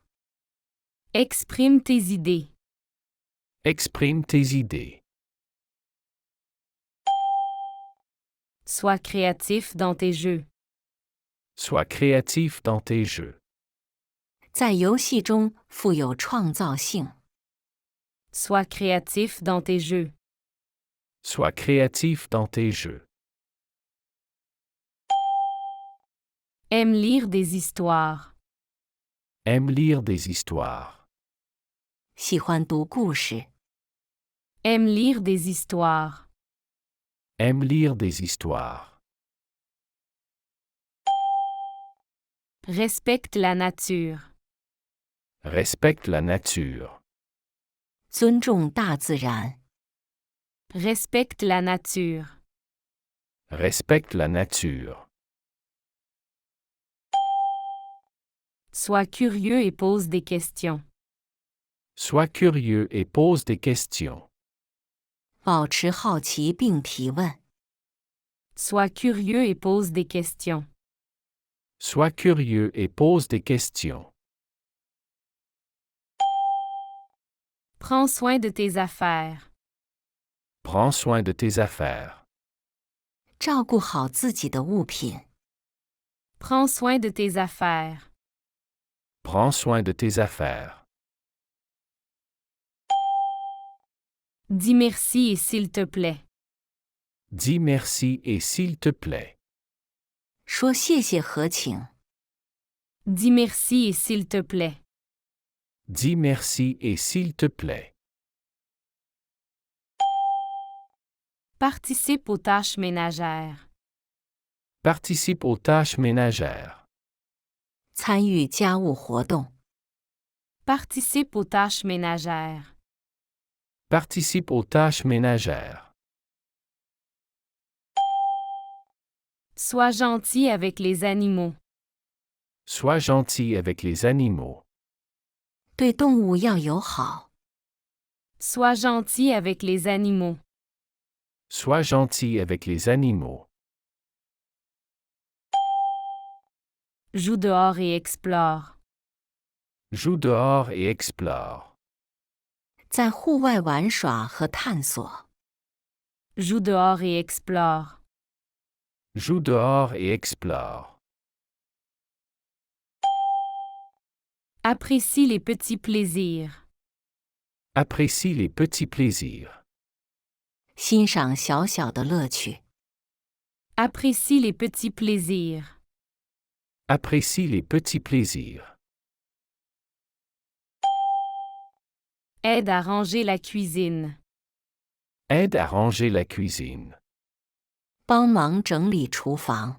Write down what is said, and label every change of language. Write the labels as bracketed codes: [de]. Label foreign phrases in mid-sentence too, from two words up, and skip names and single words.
[fr] Exprime tes idées. Exprime tes idées. Sois créatif dans tes jeux. Sois créatif dans tes jeux. [zh] 在游戏中富有创造性。 [fr] Sois créatif dans tes jeux. Sois créatif dans tes jeux. Aime lire des histoires. Aime lire des histoires. [zh] 喜欢读故事。 [fr] Aime lire des histoires. Aime lire des histoires. Respecte la nature. Respecte la nature. [zh] 尊重大自然。 [fr] Respecte la nature. Respecte la nature. Sois curieux et pose des questions. Sois curieux et pose des questions. [zh] 保持好奇并提问。 [fr] Sois curieux et pose des questions. Sois curieux et pose des questions. Prends soin de tes affaires. Prends soin de tes affaires. [zh] 照顾好自己的物品。 [fr] Prends soin de tes affaires. Prends soin de tes affaires. Dis merci et s'il te plaît. Dis merci et s'il te plaît. [zh] 说谢谢和请。 [fr] Dis merci et s'il te plaît. Dis merci et s'il te plaît. Participe aux tâches ménagères. Participe aux tâches ménagères. [zh] 参与家务活动。 [fr] Participe aux tâches ménagères. Participe aux tâches ménagères. Sois gentil avec les animaux. Sois gentil avec les animaux. [zh] 对动物要友好。 [fr] Sois gentil avec les animaux. Sois gentil avec les animaux. Joue dehors et explore. Joue dehors et explore. [zh] 在户外玩耍和探索。 [fr] Joue dehors et explore. Joue dehors et explore. Apprécie les petits plaisirs. Apprécie les petits plaisirs. [zh] 欣赏小小的乐趣。 [fr] Apprécie les petits plaisirs. Apprécie les petits plaisirs. Aide à ranger la cuisine. Aide à ranger la cuisine. [zh] 帮忙整理厨房。